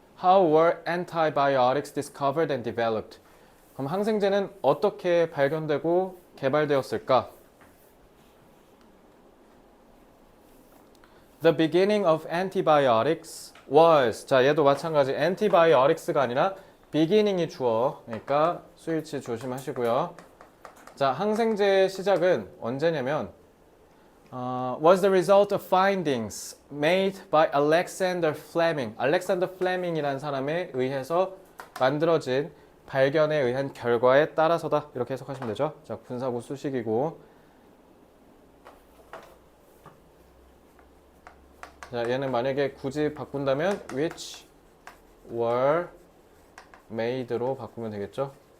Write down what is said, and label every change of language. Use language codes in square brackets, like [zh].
[en] How were antibiotics discovered and developed? [ko] 그럼 항생제는 어떻게 발견되고 개발되었을까? [en] The beginning of antibiotics was. [ko] 자, 얘도 마찬가지. antibiotics가 아니라 beginning이 주어. 그러니까 스위치 조심하시고요. 자, 항생제의 시작은 언제냐면 [en] was the result of findings made by Alexander Fleming. [ko] Alexander Fleming이라는 사람에 의해서 만들어진 발견에 의한 결과에 따라서다. 이렇게 해석하시면 되죠. 자, 분사구 수식이고. 자, 얘는 만약에 굳이 바꾼다면 [en] which were made [ko] 로 바꾸면 되겠죠.